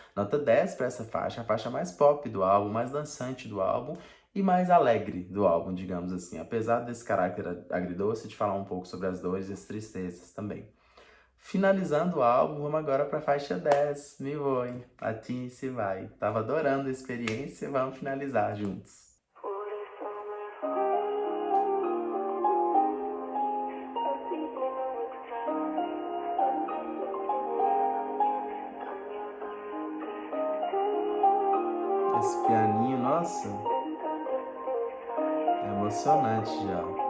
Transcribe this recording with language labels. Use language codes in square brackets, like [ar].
[pt] Nota 10 para essa faixa, a faixa mais pop do álbum, mais dançante do álbum, e mais alegre do álbum, digamos assim. Apesar desse caráter agridoce, de falar um pouco sobre as dores e as tristezas também. Finalizando o álbum, vamos agora para a faixa 10, Me Voy, A Ti Se Vai. Tava adorando a experiência, vamos finalizar juntos. [es] Por eso me voy, así que no me extrañes, cambiando lo que [pt] Esse pianinho, nossa, é emocionante já.